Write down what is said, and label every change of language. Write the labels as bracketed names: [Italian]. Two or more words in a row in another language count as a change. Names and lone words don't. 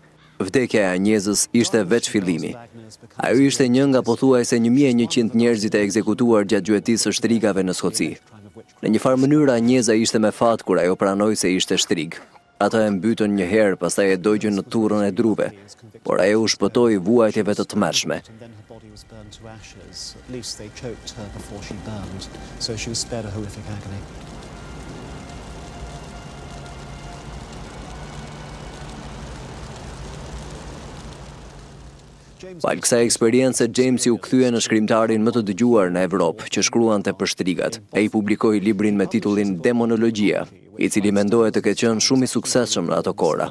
[Albanian] Vdekja e Anjezës ishte veç fillimi. Ajo ishte një nga pothuajse 1100 njerëzit e ekzekutuar gjatë gjuetisë së shtrigave në Skoci. Në një farë mënyrë Anjeza ishte me fat kur ajo pranoi se ishte shtrig. Ata e mbytën një herë, pastaj e dogjën në turrën e druve, por ajo u shpëtoi vuajtjeve të tmerrshme. [English] To ashes. At least they choked her before she burned, so she was spared a horrific agony. [Albanian] Pas kësaj eksperience, Jamesi u kthye në shkrimtarin më të dëgjuar në Evropë që shkruante për shtrigat. Ai publikoi librin me titullin Demonologjia, i cili mendohet të ketë qenë shumë i suksesshëm në ato kohra.